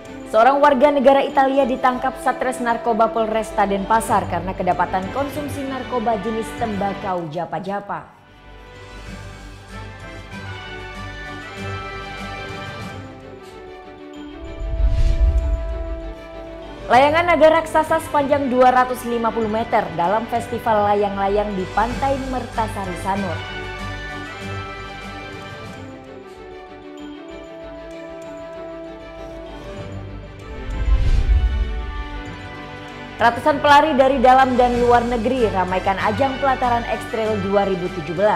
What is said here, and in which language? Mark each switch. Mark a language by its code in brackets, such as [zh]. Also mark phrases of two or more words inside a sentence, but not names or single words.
[id] Seorang warga negara Italia ditangkap Satres Narkoba Polresta Denpasar karena kedapatan konsumsi narkoba jenis tembakau japa-japa. Layangan naga raksasa sepanjang 250 meter dalam festival layang-layang di Pantai Mertasari Sanur. Ratusan pelari dari dalam dan luar negeri ramaikan ajang pelataran X-Trail 2017.